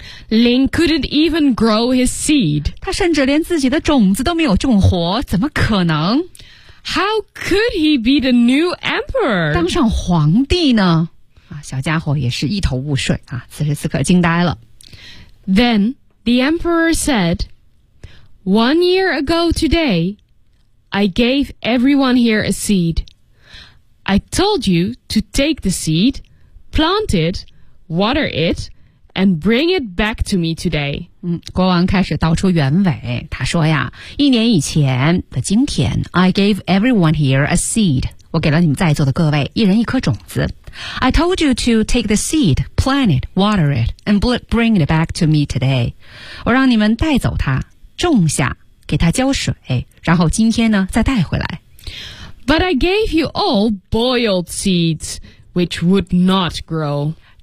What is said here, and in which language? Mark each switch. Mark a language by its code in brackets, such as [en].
[en] Ling couldn't even grow his seed. [zh] 他甚至连自己的种子都没有种活，怎么可能？ [en] How could he be the new emperor? [zh] 当上皇帝呢？小家伙也是一头雾水啊，此时此刻惊呆了。 [en] Then the emperor said, 1 year ago today, I gave everyone here a seed. I told you to take the seed, plant it, water it, and bring it back to me today. [zh] 国王开始道出原委，他说呀，一年以前的今天 [en] I gave everyone here a seed. [zh] 我给了你们在座的各位一人一颗种子。 [en] I told you to take the seed, plant it, water it, and bring it back to me today. [zh] 我让你们带走它，种下，给它浇水，然后今天呢，再带回来。 [en] But I gave you all boiled seeds, which would not grow.